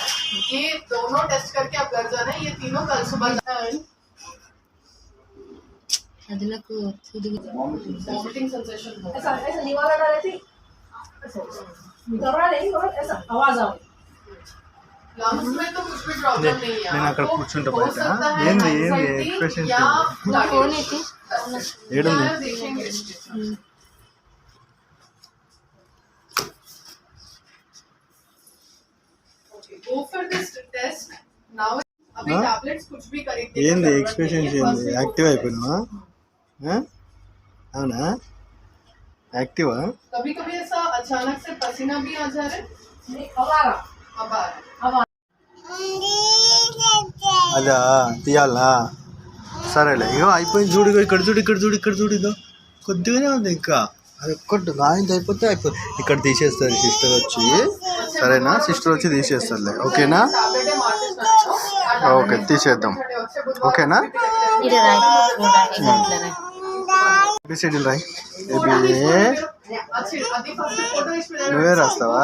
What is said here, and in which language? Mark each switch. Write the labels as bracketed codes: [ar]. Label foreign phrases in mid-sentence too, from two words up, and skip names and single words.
[hi] ये दोनों टेस्ट करके आप घर जाना है। ये तीनों कल सुबह [en] vomiting sensation [hi] ऐसा ऐसा निवाला डाले थी, घबरा नहीं और ऐसा आवाज आ रही। लंग्स में तो कुछ भी प्रॉब्लम नहीं है। [te] నేను అక్కడ కూర్చుంటే బయట ఏంది ఎక్స్ప్రెషన్స్ [hi] फोन [te] ఏడుంది [en] Go for this test now. [hi] अभी टैबलेट्स कुछ भी खरीदने [te] ఏంది ఎక్స్ప్రెషన్స్ ఏంది యాక్టివ్ అయిపోయినావా అవునా యాక్టివా [hi] कभी कभी ऐसा अचानक से पसीना भी आ जा रहा है। अब आ रहा, अब आ रहा है। अब आ [te] అదా తీయాలా సరేలే ఇగో అయిపోయింది చూడు ఇగో ఇక్కడ చూడు ఇక్కడ చూడు ఇక్కడ చూడు ఇదో కొద్దిగానే ఉంది ఇంకా అది ఒక్కటి గాయంతో అయిపోతే అయిపోతుంది ఇక్కడ తీసేస్తుంది సిస్టర్ వచ్చి సరేనా సిస్టర్ వచ్చి తీసేస్తుందిలే ఓకేనా ఓకే తీసేద్దాం ఓకేనా ఏబిసిడీలు రాయి నువ్వే రాస్తావా